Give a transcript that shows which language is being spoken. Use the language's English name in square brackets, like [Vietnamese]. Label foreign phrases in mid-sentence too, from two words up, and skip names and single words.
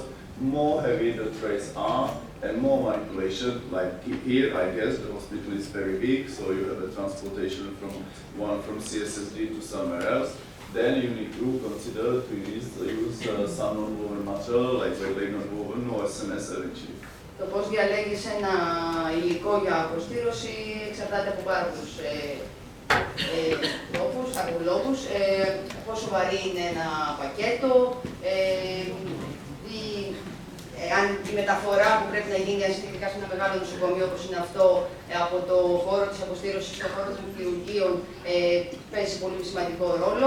[English] More heavy the trays are and more manipulation, like here I guess the hospital is very big, so you have a transportation from CSSD to somewhere else. Then you need to consider to use some non-woven material like wet laid non-woven or SMS eventually. [Greek] Το πώς διαλέγεις ένα υλικό για αποστείρωση εξαρτάται από πάρα πολλούς λόγους, πόσο βαρύ είναι ένα πακέτο, αν η μεταφορά που πρέπει να γίνει ασυντηρητικά σε ένα μεγάλο νοσοκομείο όπως είναι αυτό, από το χώρο της αποστείρωσης στο χώρο των χειρουργείων, παίζει πολύ σημαντικό ρόλο.